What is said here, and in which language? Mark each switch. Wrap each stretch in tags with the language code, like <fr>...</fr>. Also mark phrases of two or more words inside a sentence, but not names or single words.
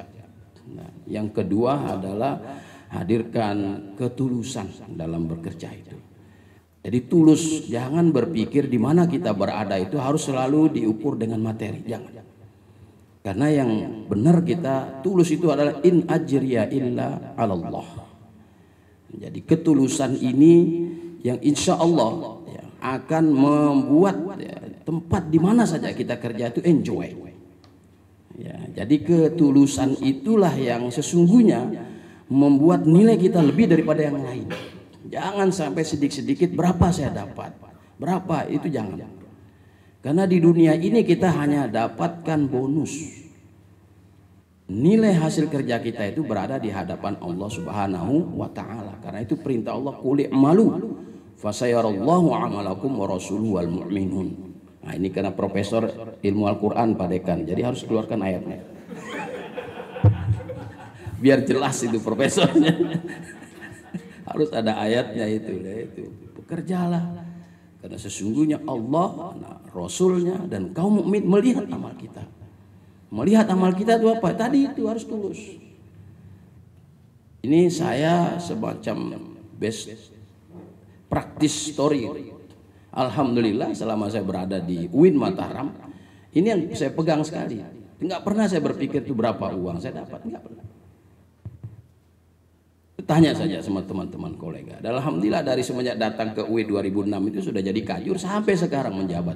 <id>Nah, yang kedua adalah hadirkan ketulusan dalam bekerja itu. Jadi tulus, jangan berpikir di mana kita berada itu harus selalu diukur dengan materi, jangan. Karena yang benar kita tulus itu adalah</id> <ar>إن أجري إلا على الله.</ar> <id>Jadi ketulusan ini yang</id> <ar>إن شاء الله</ar> <id>ya, akan membuat ya, tempat di mana saja kita kerja itu enjoy. Ya, jadi ketulusan itulah yang sesungguhnya membuat nilai kita lebih daripada yang lain. Jangan sampai sedikit-sedikit berapa saya dapat, berapa itu jangan. Karena di dunia ini kita hanya dapatkan bonus. Nilai hasil kerja kita itu berada di hadapan Allah</id> <ar>سبحانه وتعالى.</ar> <id>Karena itu perintah Allah</id> <ar>قل اعملوا فسيرى الله عملكم ورسوله والمؤمنون.</ar> <id>Nah, ini karena profesor ilmu Al-Qur'an Pak Dekan. Jadi harus keluarkan ayatnya. Biar jelas itu profesornya. Harus ada ayatnya itu. Bekerjalah. Karena sesungguhnya Allah, Rasulnya dan kaum mukmin melihat amal kita. Melihat amal kita itu apa? Tadi itu harus tulus. Ini saya semacam</id> <en>best practice story.</en> <id>Alhamdulillah selama saya berada di UIN Mataram, ini yang saya pegang sekali. Enggak pernah saya berpikir itu berapa uang saya dapat, enggak pernah. Tanya saja sama teman-teman kolega. Dan alhamdulillah dari semenjak datang ke UI 2006 itu sudah jadi kajur sampai sekarang menjabat.</id>